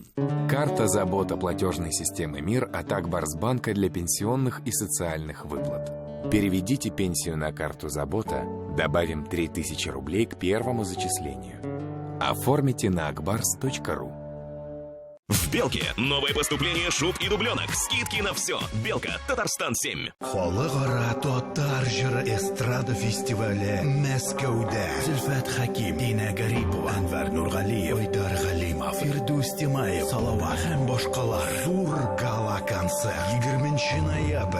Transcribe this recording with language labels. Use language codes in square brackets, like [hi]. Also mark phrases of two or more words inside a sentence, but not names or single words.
[ru] Карта забота платежной системы «Мир» от Акбарсбанка для пенсионных и социальных выплат. Переведите пенсию на карту забота, добавим 3000 рублей к первому зачислению. Оформите на akbars.ru. В «Белке» новое поступление шуб и дубленок. Скидки на все. «Белка», Татарстан 7. [tt] Халыкара татар җыры эстрада фестивале Мәскәүдә. Зөлфәт Хаким, Дина Гарипова, Әнвәр Нургалиев, Айдар Галимов, Фирдус Тимаев, Салават һәм башкалар. Зур гала-концерт. 20 ноябрь.